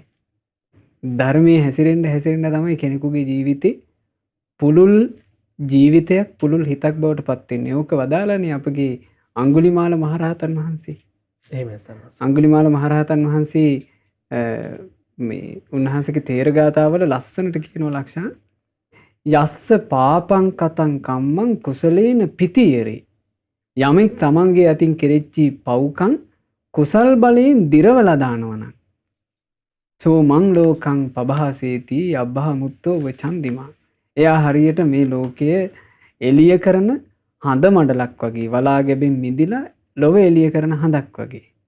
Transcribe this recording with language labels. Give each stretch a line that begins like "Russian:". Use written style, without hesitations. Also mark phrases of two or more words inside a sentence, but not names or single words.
Sinhala: ධර්මයේ හැසිරෙන්න තමයි කෙනෙකුගේ ජීවිතේ පුළුල් ජීවිතයක් පුළුල් හිතක් බවට පත් වෙන්නේ. ඕක වදාලානේ අපගේ අඟුලිමාල මහරහතන් වහන්සේ. එහෙමයි සන්නස්. අඟුලිමාල මහරහතන් වහන්සේ මේ උන්වහන්සේගේ තේර ගාථාවල ලස්සනට කියනවා ලක්ෂණ
Pali: යස්ස පාපං කතං කම්මං කුසලේන පිතියරේ.
Sinhala: යමෙක් තමන්ගේ අතින් කෙරෙච්චි පව්කම් කුසල් බලයෙන් දිරවලා දානවනම්
Pali: සෝ මං ලෝකං පබහසේති අබ්බහ මුත්තෝ වචන්දිමා.
Sinhala: එයා හරියට මේ ලෝකය එළිය කරන හඳ මඩලක් වගේ වලා ගැබෙන් මිදිලා ලොව එළිය කරන හඳක් වගේ.